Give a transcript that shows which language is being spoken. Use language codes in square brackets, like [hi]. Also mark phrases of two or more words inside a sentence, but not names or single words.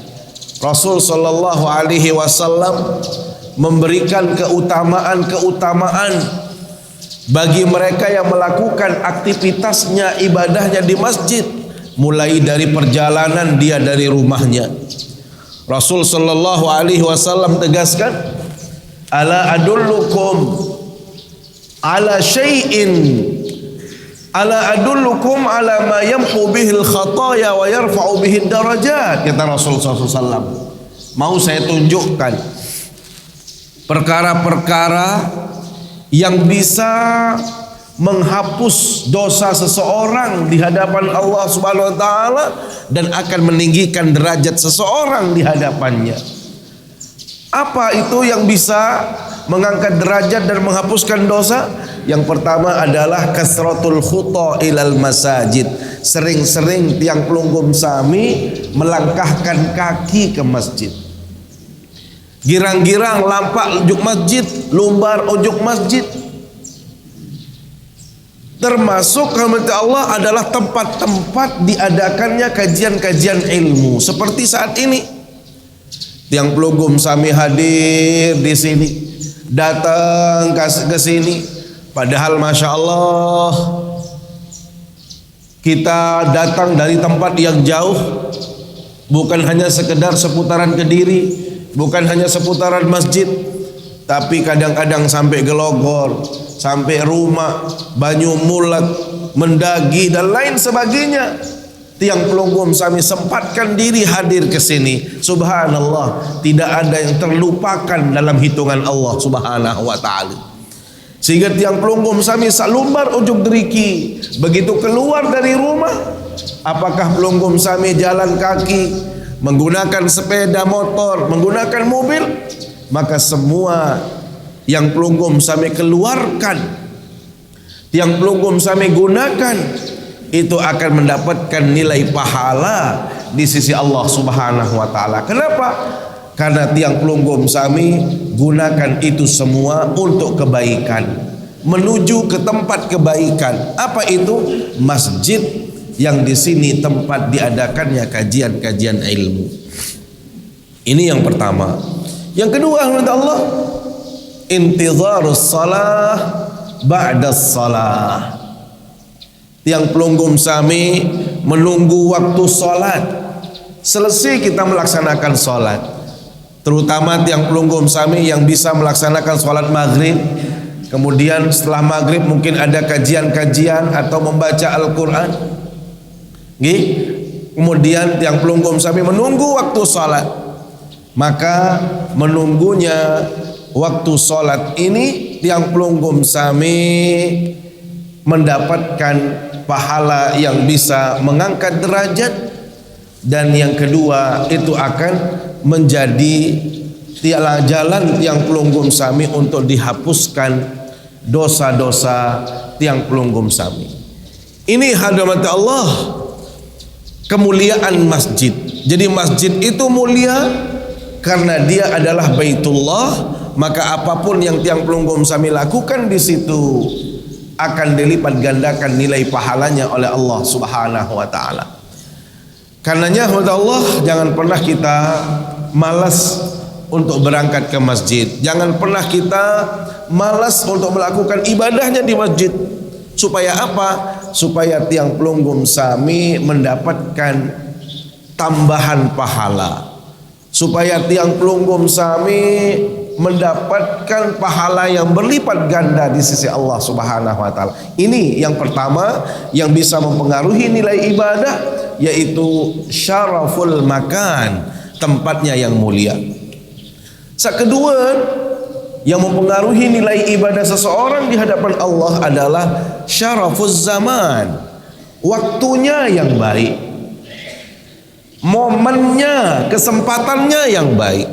[id] Rasul [ar] صلى الله عليه وسلم [id] memberikan keutamaan bagi mereka yang melakukan aktivitasnya, ibadahnya di masjid, mulai dari perjalanan dia dari rumahnya. [ar] رسول صلى الله عليه وسلم tegaskan, ألا أدلكم على شيء، ألا أدلكم على ما يمحو به الخطايا ويرفع به الدرجات, kata رسول صلى الله عليه وسلم. [id] Mau saya tunjukkan perkara-perkara yang bisa menghapus dosa seseorang di hadapan [ar] الله سبحانه وتعالى [id] dan akan meninggikan derajat seseorang di hadapannya. Apa itu yang bisa mengangkat derajat dan menghapuskan dosa? [ar] Yang pertama adalah كثرة الخطا إلى المساجد. [id] Sering-sering [sas] tiang pelungkum sami [id] melangkahkan kaki ke masjid. [sas] Girang-girang lampak ujuk masjid, lumbar ujuk masjid. [id] Termasuk rahmat Allah adalah tempat-tempat diadakannya kajian-kajian ilmu seperti saat ini. [sas] Tiang pelungkum sami [id] hadir di sini, datang ke sini, padahal [ar] ما شاء الله [id] kita datang dari tempat yang jauh, bukan hanya sekedar seputaran Kediri, bukan hanya seputaran masjid, tapi kadang-kadang sampai Gelogor, sampai Rumah, Banyumulat, Mendagi dan lain sebagainya. [sas] Tiang pelungkum sami [id] sempatkan diri hadir ke sini. Subhanallah, tidak ada yang terlupakan dalam hitungan [ar] الله سبحانه وتعالى. [sas] Sehingga tiang pelungkum sami salumbar ujuk deriki, [id] begitu keluar dari rumah, apakah [sas] pelungkum sami [id] jalan kaki, menggunakan sepeda motor, menggunakan mobil, maka semua yang [sas] pelungkum sami [id] keluarkan, yang [sas] pelungkum sami [id] gunakan, itu akan mendapatkan nilai pahala di sisi [ar] الله سبحانه وتعالى. [id] Kenapa? Karena [sas] tiang pelungkum sami [id] gunakan itu semua untuk kebaikan, menuju ke tempat kebaikan. Apa itu? Masjid yang di sini tempat diadakannya kajian-kajian ilmu. Ini yang pertama. Yang kedua, [ar] الله، انتظار الصلاة بعد الصلاة. [sas] Tiang pelungkum sami [id] menunggu waktu sholat. Selesai kita melaksanakan sholat, terutama [sas] tiang pelungkum sami [id] yang bisa melaksanakan sholat maghrib, kemudian setelah maghrib mungkin ada kajian-kajian atau membaca Al-Quran. Kemudian [sas] tiang pelungkum sami [id] menunggu waktu sholat, maka menunggunya waktu sholat ini [sas] tiang pelungkum sami [id] mendapatkan pahala yang bisa mengangkat derajat, dan yang kedua itu akan menjadi tiada jalan [sas] tiang pelunggum sami [id] untuk dihapuskan dosa-dosa [sas] tiang pelunggum sami. [id] Ini hadirat Allah, kemuliaan masjid. Jadi masjid itu mulia karena dia adalah Baitullah, maka apapun yang [sas] tiang pelunggum sami [id] lakukan di situ akan dilipat gandakan nilai pahalanya oleh [ar] الله سبحانه وتعالى. [id] Karenanya Allah, jangan pernah kita malas untuk berangkat ke masjid. Jangan pernah kita malas untuk melakukan ibadahnya di masjid. Supaya apa? Supaya [sas] tiang pelunggum sami [id] mendapatkan tambahan pahala. Supaya [sas] tiang pelunggum sami [id] mendapatkan pahala yang berlipat ganda di sisi [ar] الله سبحانه وتعالى. [id] Ini yang pertama yang bisa mempengaruhi nilai ibadah, yaitu [ar] شرف المكان, [id] tempatnya yang mulia. Kedua, yang mempengaruhi nilai ibadah seseorang di hadapan Allah adalah [ar] شرف الزمان, [id] waktunya yang baik, momennya, kesempatannya yang baik.